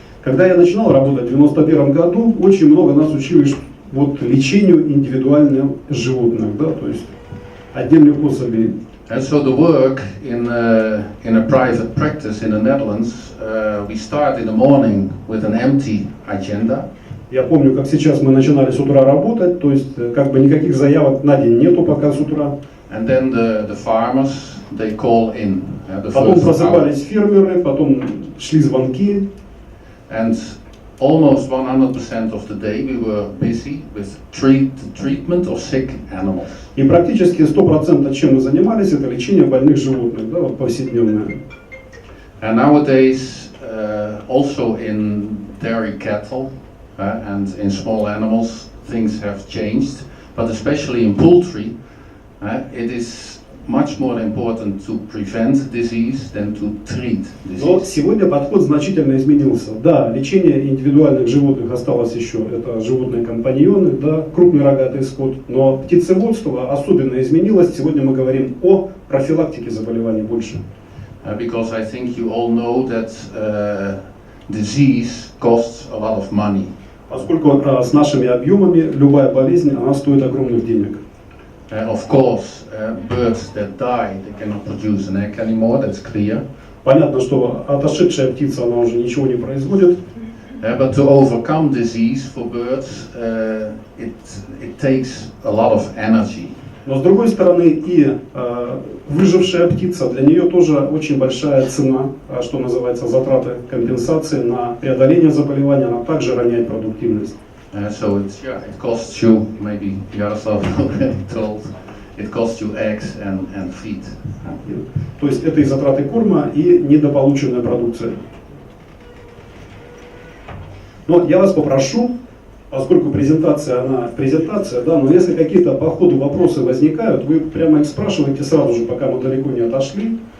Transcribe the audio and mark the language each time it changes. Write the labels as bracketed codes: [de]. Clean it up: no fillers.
[ru] Когда я начинал работать в 91 году, очень много нас учили вот лечению индивидуальных животных, да, то есть отдельных особей. [en] And so the work in a private practice in the Netherlands, we start in the morning with an empty agenda. [ru] Я помню, как сейчас мы начинали с утра работать, то есть как бы никаких заявок на день нету пока с утра. [en] And then the farmers, they call in. [ru] Потом просыпались фермеры, потом шли звонки. [en] And almost 100% of the day we were busy with treatment of sick animals. [ru] И практически 100% чем мы занимались, это лечение больных животных, да, вот повседневное. [en] And nowadays, also in dairy cattle and in small animals, things have changed. But especially in poultry, it is much more important to prevent disease than to treat disease. [ru] Но сегодня подход значительно изменился. Да, лечение индивидуальных животных осталось еще, это животные-компаньоны, да, крупный рогатый скот, но птицеводство особенно изменилось. Сегодня мы говорим о профилактике заболеваний больше. [en] Because I think you all know that disease costs a lot of money. [ru] Поскольку с нашими объемами любая болезнь, она стоит огромных денег. [en] Of course, birds that die, they cannot produce an egg anymore. That's clear. [ru] Понятно, что отошедшая птица, она уже ничего не производит. [en] But to overcome disease for birds, it takes a lot of energy. [ru] Но с другой стороны, и выжившая птица, для нее тоже очень большая цена, что называется, затраты компенсации на преодоление заболевания, она также роняет продуктивность. [en] So it costs you, maybe Yaroslav already told, it costs you eggs and feed. [ru] То есть это и затраты корма, и недополученная продукция. Но я вас попрошу, поскольку презентация, да, но если какие-то по ходу вопросы возникают, вы прямо их спрашиваете сразу же, пока мы далеко не отошли.